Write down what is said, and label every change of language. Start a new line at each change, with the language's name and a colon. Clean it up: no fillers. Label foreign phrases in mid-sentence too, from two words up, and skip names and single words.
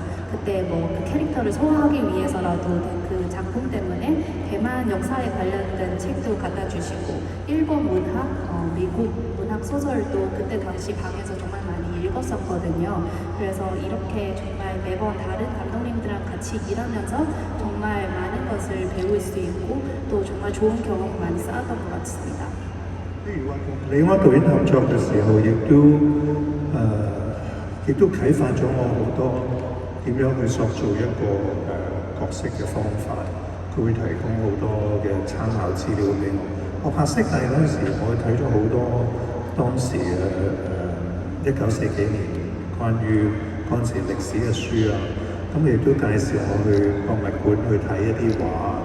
Korean: 그때 뭐 그 캐릭터를 소화하기 위해서라도 그 작품 때문에 대만 역사에 관련된 책도 갖다 주시고 일본 문학, 미국 문학 소설도 그때 당시 방에서 정말 많이 읽었었거든요. 그래서 이렇게 정말 매번 다른 감독님들이랑 같이 일하면서 정말 많은 것을 배울 수 있고 또 정말 좋은 경험을 많이 쌓았던 것 같습니다.
Cantonese: 李安導演合作嘅時候，亦都啟發咗我好多點樣去塑造一個角色嘅方法。佢會提供好多嘅參考資料俾我。我拍色藝嗰陣時，我睇咗好多當時1940幾年關於嗰陣時歷史嘅書啊，咁亦都介紹我去博物館去睇一啲畫。